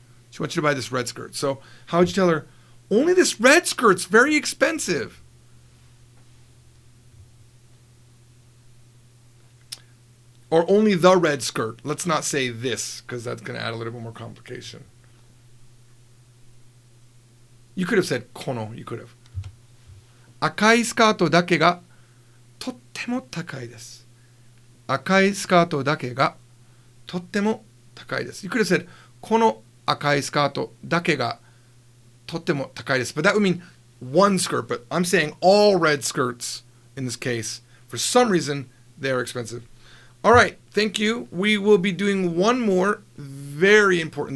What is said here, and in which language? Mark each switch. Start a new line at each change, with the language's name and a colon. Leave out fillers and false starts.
English: She wants you to buy this red skirt. So how would you tell her, only this red skirt's very expensive? Or only the red skirt. Let's not say this, because that's going to add a little bit more complication. You could have said この you could have.
Japanese: 赤いスカートだけがとっても高いです。赤いスカートだけがとっても高いです。
English: You could have said
Japanese: この赤いスカートだけがとっても高いです。
English: But that would mean one skirt. But I'm saying all red skirts in this case. For some reason, they're expensive. All right, thank you. We will be doing one more, very important.